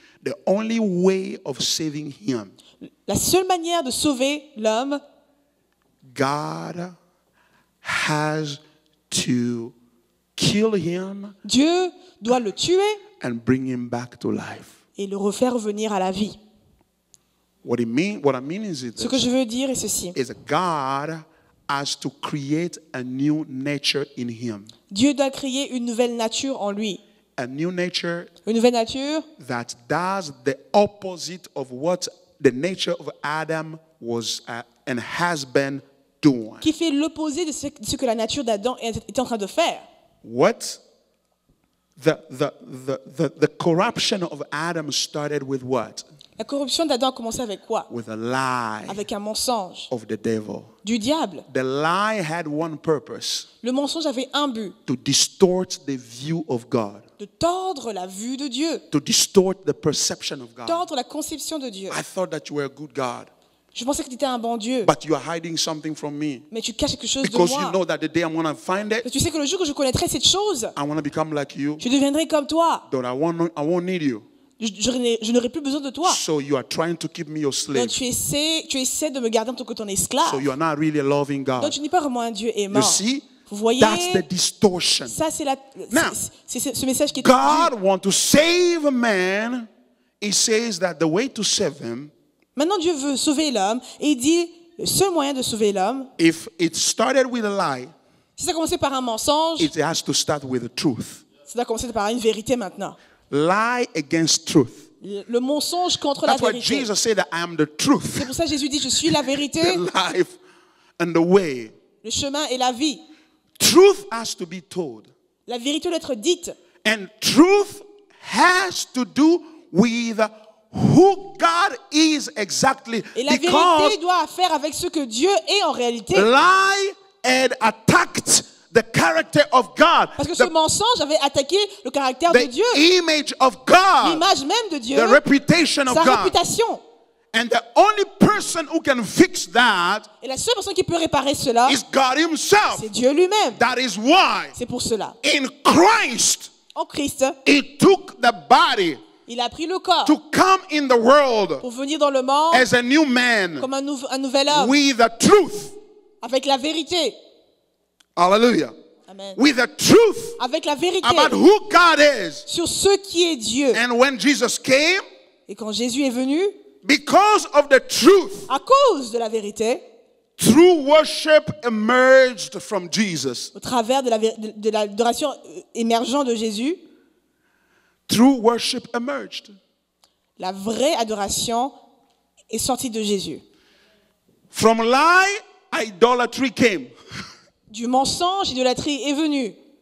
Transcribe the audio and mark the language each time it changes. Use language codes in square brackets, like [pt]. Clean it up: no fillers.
[en] The only way of saving him, [fr] La seule manière de sauver l'homme, [en] God has to kill him [fr] Dieu doit le tuer [en] and bring him back to life. [fr] et le refaire revenir à la vie. [en] What I mean is [fr] Ce que je veux dire est ceci. [en] God has to create a new nature in him. [fr] Dieu doit créer une nouvelle nature en lui. [en] A new nature [fr] Une nouvelle nature [en] that does the opposite of what the nature of Adam was and has been doing. [fr] qui fait l'opposé de ce que la nature d'Adam est en train de faire. [en] What the corruption of Adam started with what? [fr] La corruption d'Adam a commencé avec quoi? [en] With a lie [fr] Avec un mensonge [en] of the devil. [fr] du diable. [en] The lie had one purpose: [fr] Le mensonge avait un but, [en] to distort the view of God, [fr] de tordre la vue de Dieu, [en] to distort the perception of God. [fr] tordre la conception de Dieu. [en] I thought that you were a good God, [fr] Je pensais que tu étais un bon Dieu, [en] but you are hiding something from me [fr] mais tu caches quelque chose de [en] because you [fr] moi. [en] know that the day I'm going to find it, [fr] Parce que tu sais que le jour que je connaîtrai cette chose, [en] I want to become like you. [fr] je deviendrai comme toi. [en] But I won't need you. [fr] Je n'aurai plus besoin de toi. [en] So you are trying to keep me your slave. [fr] Donc tu essaies de me garder en tant que ton esclave. [en] So you are not really a loving [fr] Donc [en] God. [fr] tu n'es pas vraiment un Dieu aimant. [en] You see? [fr] Vous voyez, [en] That's the distortion. [fr] ça c'est [en] Now, [fr] ce message qui est [en] God wants to save a man. He says that the way to save him, [fr] Maintenant Dieu veut sauver l'homme et il dit le seul moyen de sauver l'homme, [en] if it started with a lie, [fr] si ça a commencé par un mensonge, [en] it has to start with the truth. [fr] ça doit commencer par une vérité maintenant. [en] Lie against truth. [fr] Le mensonge contre la [en] That's why [fr] vérité. [en] Jesus said that I am the truth, [fr] C'est pour ça que Jésus dit je suis la vérité, [en] the life, and the way. [fr] le chemin et la vie. [en] Truth has to be told. [fr] La vérité doit être dite. [en] And truth has to do with who God is exactly. [fr] Et la [en] Because [fr] vérité doit faire avec ce que Dieu est en réalité. [en] lie had attacked the character of God, [fr] Parce que ce mensonge avait attaqué le caractère de Dieu, [en] the image of God, [fr] l'image même de Dieu, [en] the reputation of [fr] sa [en] God. [fr] réputation. [en] And the only person who can fix that [fr] Et la seule personne qui peut réparer cela, [en] is God himself. [fr] c'est Dieu lui-même. [en] That is why [fr] C'est pour cela. [en] in Christ, [fr] En Christ, [en] he took the body [fr] il a pris le corps [en] to come in the world [fr] pour venir dans le monde [en] as a new man [fr] comme un nouvel homme, [en] with the truth. [fr] avec la vérité. [en] Hallelujah. [fr] Amen. [en] With the truth [fr] Avec la vérité [en] about who God is. [fr] sur ce qui est Dieu. [en] And when Jesus came, [fr] Et quand Jésus est venu, [en] because of the truth, [fr] à cause de la vérité, [en] true worship emerged from Jesus. [fr] au travers de l'adoration émergente de Jésus, [en] True worship emerged. [fr] la vraie adoration est sortie de Jésus. [en] From lie, idolatry came. [fr] Du mensonge, l'idolâtrie est venue.